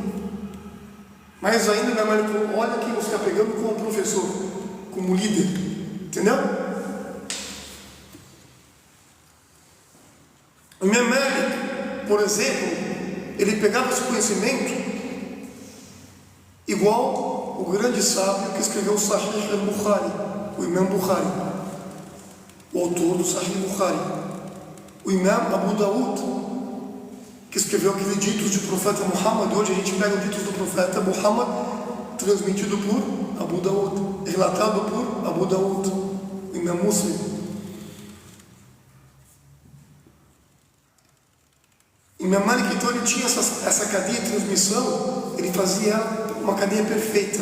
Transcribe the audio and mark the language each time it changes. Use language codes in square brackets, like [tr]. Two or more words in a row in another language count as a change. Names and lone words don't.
[pt] Mas ainda minha mãe falou: olha quem você está pegando como professor, como líder. Entendeu? O Memelik, por exemplo, ele pegava esse conhecimento igual o grande sábio que escreveu o Sahih al-Bukhari, o Imam Bukhari, o autor do Sahih Bukhari, o Imam Abu Daud, que escreveu aqueles ditos do profeta Muhammad. Hoje a gente pega os ditos do profeta Muhammad transmitido por Abu Daud, relatado por Abu Daud, o Imam Muslim. E Memelik, então, ele tinha essa cadeia de transmissão, ele fazia uma cadeia perfeita.